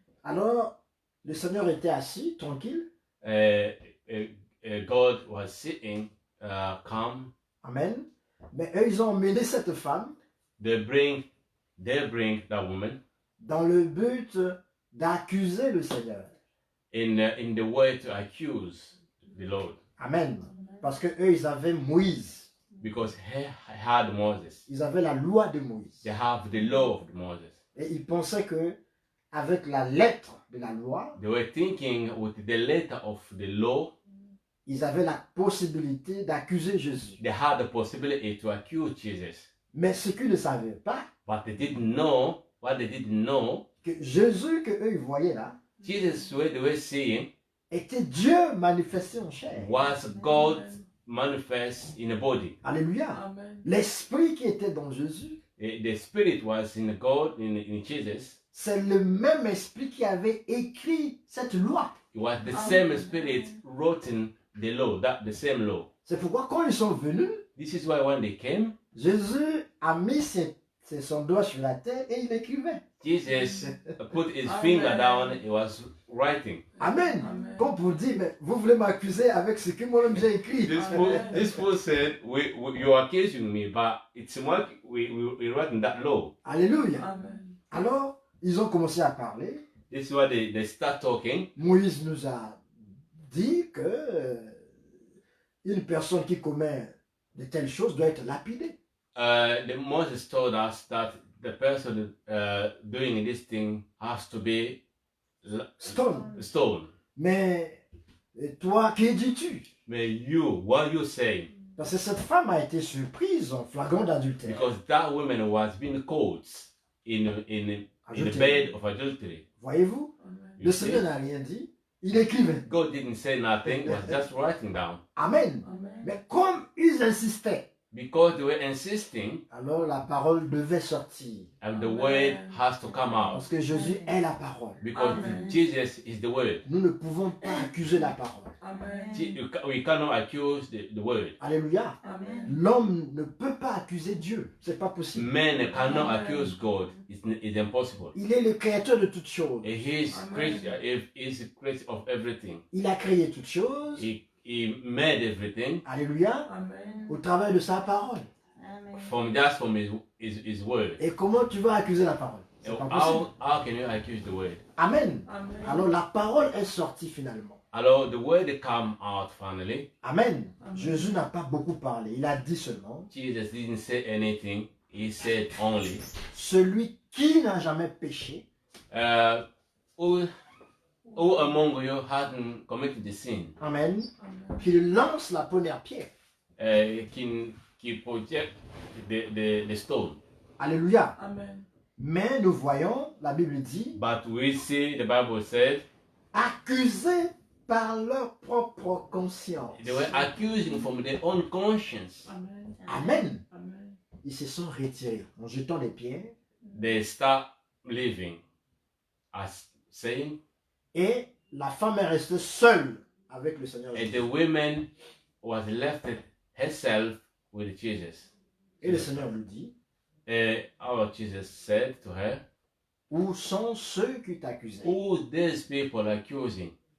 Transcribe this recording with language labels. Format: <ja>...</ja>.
<fr>Alors, le Seigneur était assis, tranquille.</fr> <en>God was sitting calm. Amen.</en> <fr>Mais eux, ils ont emmené cette femme</fr> <en>They bring that woman</en> <fr>dans le but d'accuser le Seigneur.</fr> <en>in the way to accuse the Lord, Amen.</en> <fr>Parce que eux, ils avaient Moïse.</fr> <en>because he had Moses.</en> <fr>Ils avaient la loi de Moïse.</fr> <en>They have the law of Moses.</en> <fr>Et ils pensaient que avec la lettre de la loi,</fr> <en>They were thinking with the letter of the law,</en> <fr>ils avaient la possibilité d'accuser Jésus.</fr> <en>they had the possibility to accuse Jesus.</en> <fr>Mais ce qu'ils ne savaient pas,</fr> <en>But they didn't know, what they didn't know,</en> <fr>que Jésus que eux ils voyaient là,</fr> <en>Jesus, what they were seeing,</en> <fr>était Dieu manifesté en chair.</fr> <en>was God manifest in a body. Alléluia.</en> <fr>L'esprit qui était dans Jésus,</fr> <en>The spirit was in God, in Jesus.</en> <fr>c'est le même esprit qui avait écrit cette loi.</fr> <en>It was the same spirit written the law, the same law.</en> <fr>C'est pourquoi quand ils sont venus,</fr> <en>This is why when they came,</en> <fr>Jésus a mis son doigt sur la terre et il écrivait.</fr> <en>Jesus put his finger down, he was writing. Amen.</en> <fr>Comme pour dire, mais vous voulez m'accuser avec ce que moi-même j'ai écrit.</fr> <en>This fool said, you are accusing me, but it's what we write in that law. Alléluia.</en> <fr>Alors, ils ont commencé à parler.</fr> <en>This is why they start talking.</en> <fr>Moïse nous a dit que une personne qui commet de telles choses doit être lapidé.</fr> <en>Moses told us that the person doing this thing has to be Stone. stoned.</en> <fr>Mais toi, que dis-tu?</fr> <en>But you, what you say?</en> <fr>Parce que cette femme a été surprise en flagrant d'adultère.</fr> <en>Because that woman was being caught in the</en> <fr>Adultère.</fr> <en>bed of adultery.</en> <fr>Voyez-vous?</fr> <en>You</en> <fr>Le</fr> <en>see?</en> <fr>Seigneur n'a rien dit. Il écrivait.</fr> <en>God didn't say nothing, was just writing down. Amen.</en> <fr>Mais comme ils insistaient,</fr> <en>Because they were insisting,</en> <fr>alors la parole devait sortir.</fr> <en>and the word has to come out.</en> <fr>Parce que Jésus est la parole.</fr> <en>Because Amen. Jesus is the word.</en> <fr>Nous ne pouvons pas accuser la parole.</fr> <en>We cannot accuse the word. Alléluia. Amen.</en> <fr>L'homme ne peut pas accuser Dieu. C'est pas possible.</fr> <en>Men cannot Amen. accuse God. It's impossible.</en> <fr>Il est le créateur de toutes choses.</fr> <en>He is Amen. creator of everything.</en> <fr>Il a créé toutes choses.</fr> <en>He made everything</en> <fr>Alléluia. Au travers de sa parole. Amen.</fr> <en>from his word.</en> <fr>Et comment tu vas accuser la parole? C'est pas possible.</fr> <en>How can you accuse the word? Amen.</en> <fr>Alors la parole est sortie finalement.</fr> <en>Alors the word come out finally. Amen. Amen.</en> <fr>Jésus n'a pas beaucoup parlé. Il a dit seulement,</fr> <en>Jesus didn't say anything. He said only,</en> <fr>celui qui n'a jamais péché,</fr> <en>who among you hadn't committed the sin?</en> <fr>Amen, qu'il lance la première pierre.</fr> <en>Qui project the stone.</en> <fr>Alléluia. Mais nous voyons, la Bible dit,</fr> <en>But we see the Bible said</en> <fr>accusés par leur propre conscience.</fr> <en>they were accusing from their own conscience. Amen.</en> <fr>Ils se sont retirés en jetant les pierres</fr> <en>They start living as saying,</en> <fr>et la femme est restée seule avec le Seigneur</fr> <en>and</en> <fr>Jésus.</fr> <en>the woman was left herself with Jesus.</en> <fr>Et le Seigneur lui dit,</fr> <en>Our Jesus said to her,</en> <fr>où sont ceux qui t'accusaient?</fr> <en>who these people accusing?</en>